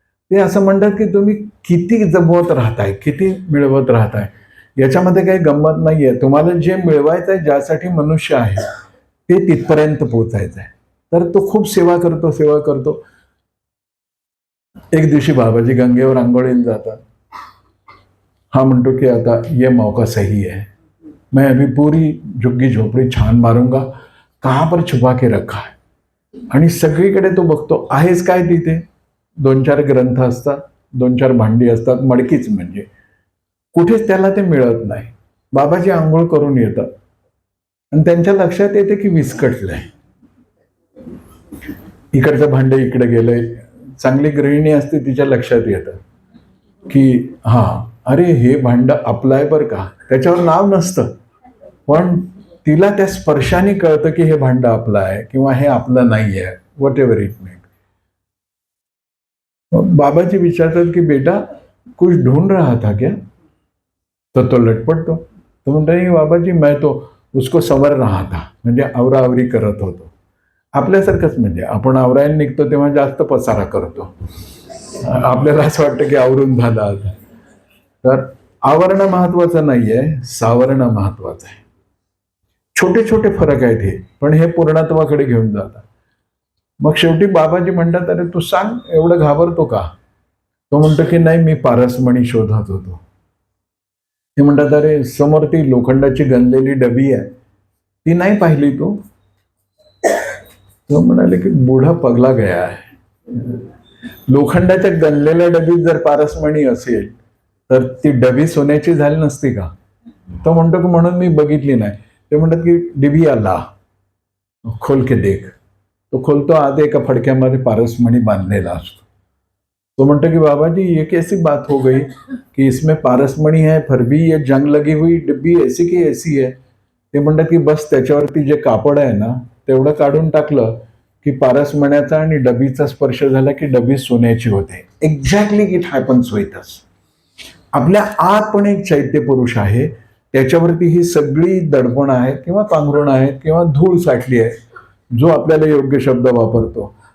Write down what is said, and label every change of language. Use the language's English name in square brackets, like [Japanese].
[Marathi] ते असं म्हणतात की तुम्ही किती जमवत राहताय, किती मिळवत राहताय, याच्यामध्ये काही गंमत नाही आहे. तुम्हाला जे मिळवायचं आहे, ज्यासाठी मनुष्य आहे, ते तिथपर्यंत पोचायचं आहे. तर तो खूप सेवा करतो. एक दिवशी बाबाजी गंगेवर आंघोळीला जातात. हा म्हणतो की [Hindi] आता ये मौका सही है, मैं अभी पूरी झुग्गी झोपड़ी छान मारूंगा, कहाँ पर छुपा के रखा है. [Marathi] आणि सगळीकडे तो बघतो, आहेच काय तिथे? 2-4 ग्रंथ असतात, 2-4 भांडी असतात, मडकीच म्हणजे. कुठेच त्याला ते मिळत नाही. बाबाजी आंघोळ करून येतात आणि त्यांच्या लक्षात येते की विस्कटलंय. इकडचं भांडे इकडे गेलंय. चांगली गृहिणी असते, तिच्या लक्षात येतं की अरे हे भांड आपलं आहे बरं का. त्याच्यावर नाव नसतं, पण तिला त्या स्पर्शाने कळतं की हे भांड आपलं आहे किंवा हे आपलं नाही आहे, [English] Whatever it may. [Marathi] बाबाजी विचारतात की [Hindi] बेटा कुछ ढूंढ रहा था क्या? [Marathi] तर तो लटपटतो. तो म्हणतो नाही बाबाजी, [Hindi] मैं तो उसको संवर रहा था, [Marathi] म्हणजे आवराआवरी करत होतो. आपल्यासारखंच, म्हणजे आपण आवरायला निघतो तेव्हा जास्त पसारा करतो. आपल्याला असं वाटतं की आवरून झालं आता. तर आवरणं महत्वाचं नाहीये, सावरणं महत्वाचं आहे. छोटे छोटे फरक आहेत हे, पण हे पूर्णत्वाकडे घेऊन जातात. मग शेवटी बाबाजी म्हणतात, अरे तू सांग, एवढं घाबरतो का? तो म्हणतो की नाही, मी पारसमणी शोधत होतो. ते म्हणतात, अरे समोर ती लोखंडाची गंजलेली डबी आहे, ती नाही पाहिली तू? तो म्हणाले की [Hindi] बूढा पगला गया [Marathi] आहे. लोखंडाच्या गंजलेल्या डबीत जर पारसमणी असेल तर ती डबी सोन्याची झाली नसती का? तो म्हणतो की म्हणून मी बघितली नाही. ते म्हणतात की डिबी आला, [Hindi] खोल के देख. [Marathi] तो खोलतो, आत एका फडक्यामध्ये पारसमणी बांधलेला असतो. तो म्हणतो की [Hindi] बाबाजी ये कैसी बात हो गई कि इसमें पारसमणी है, फिर भी ये जंग लगी हुई डिब्बी ऐसी की ऐसी है. [Marathi] ते म्हणतात की बस त्याच्यावरती जे कापड आहे ना, तेवढं काढून टाकलं की पारसमण्याचा आणि डबीचा स्पर्श झाला की डबी सोन्याची होते. [English] Exactly it happens with us. [Marathi] आपल्या आत पण एक चैत्य पुरुष आहे, त्याच्यावरती ही सगळी दडपण आहेत किंवा पांघरुण आहेत किंवा धूळ साठली आहे, जो आपल्याला योग्य शब्द वापरतो.